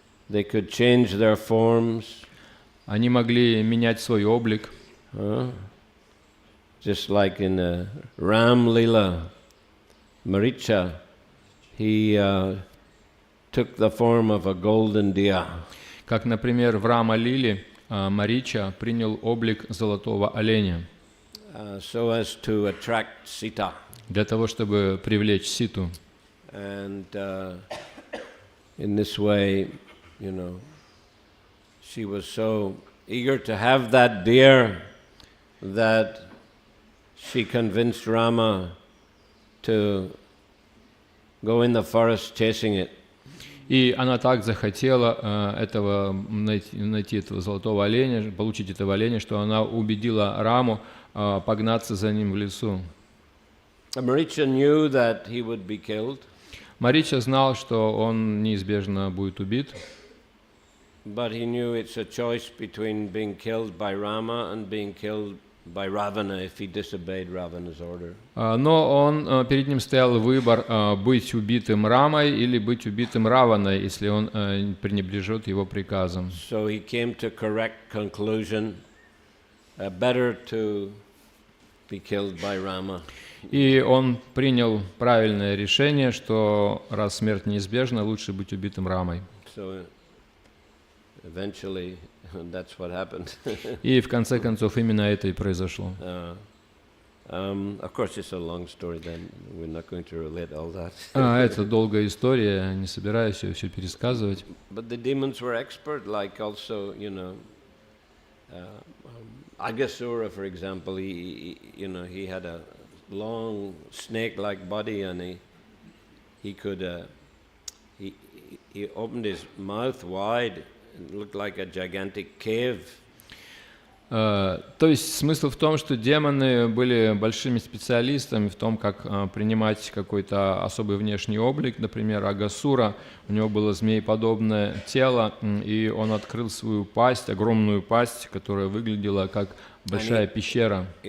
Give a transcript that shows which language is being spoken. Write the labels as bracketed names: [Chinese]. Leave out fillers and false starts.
[English] They could change their forms. [Russian] Они могли менять свой облик. [English] Just like in Ram Lila, Maricha, he took the form of a golden deer. [Russian] Как, например, в Рама-лиле Марича принял облик золотого оленя. [English] So as to attract Sita. [Russian] Для того, чтобы привлечь Ситу. [English] And in this way, she was so eager to have that deer that she convinced Rama to go in the forest chasing it. [Russian] И она так захотела найти этого золотого оленя, получить этого оленя, что она убедила Раму погнаться за ним в лесу. [English] Maricha knew that he would be killed. [Russian] Марича знал, что он неизбежно будет убит. [English] But he knew it's a choice between being killed by Rama and being killed by Ravana if he disobeyed Ravana's order. [Russian] Но перед ним стоял выбор быть убитым Рамой или быть убитым Раваной, если он пренебрежет его приказам. [English] So he came to correct conclusion, better to be killed by Rama. [Russian] И он принял правильное решение, что раз смерть неизбежна, лучше быть убитым Рамой. [English] So eventually that's what happened. [Russian] И в конце концов именно это и произошло. [English] Of course, it's a long story. Then we're not going to relate all that. [Russian] Это долгая история, не собираюсь все пересказывать. [English] But the demons were expert, like also, Agasura, for example. He had a long snake-like body, and he could he opened his mouth wide. It looked like a gigantic cave. [Russian] То есть смысл в том, что демоны были большими специалистами в том, как принимать какой-то особый внешний облик. Например, Агасура, у него было змееподобное тело, и он открыл свою пасть, огромную пасть, которая выглядела как большая пещера.